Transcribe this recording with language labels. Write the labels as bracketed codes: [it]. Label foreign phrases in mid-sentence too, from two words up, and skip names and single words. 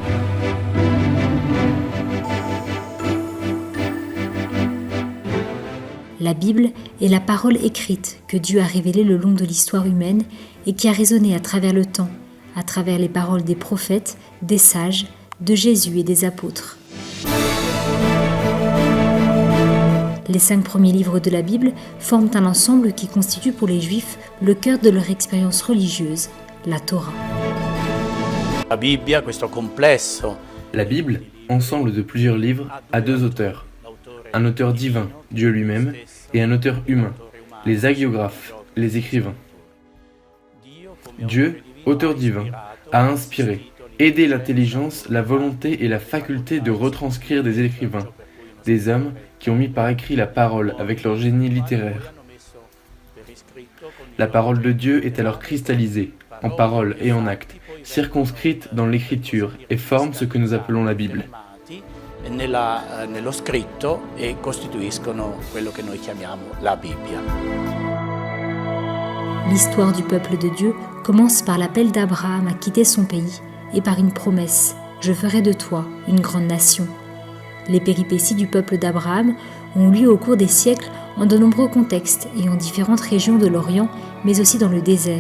[fr] La Bible est la parole écrite que Dieu a révélée le long de l'histoire humaine et qui a résonné à travers le temps, à travers les paroles des prophètes, des sages, de Jésus et des apôtres. Les 5 premiers livres de la Bible forment un ensemble qui constitue pour les Juifs le cœur de leur expérience religieuse, la Torah. [it] La Bibbia, questo complesso. [fr] La Bible, ensemble de plusieurs livres, a 2 auteurs. Un auteur divin, Dieu lui-même, et un auteur humain, les hagiographes, les écrivains. Dieu, auteur divin, a inspiré, aidé l'intelligence, la volonté et la faculté de retranscrire des écrivains, des hommes qui ont mis par écrit la parole avec leur génie littéraire. La parole de Dieu est alors cristallisée, en paroles et en actes, circonscrite dans l'écriture et forme ce que nous appelons la Bible. [it] Nello scritto e costituiscono quello che noi chiamiamo la Bibbia. [fr] L'histoire du peuple de Dieu commence par l'appel d'Abraham à quitter son pays et par une promesse « Je ferai de toi une grande nation ». Les péripéties du peuple d'Abraham ont lieu au cours des siècles en de nombreux contextes et en différentes régions de l'Orient, mais aussi dans le désert.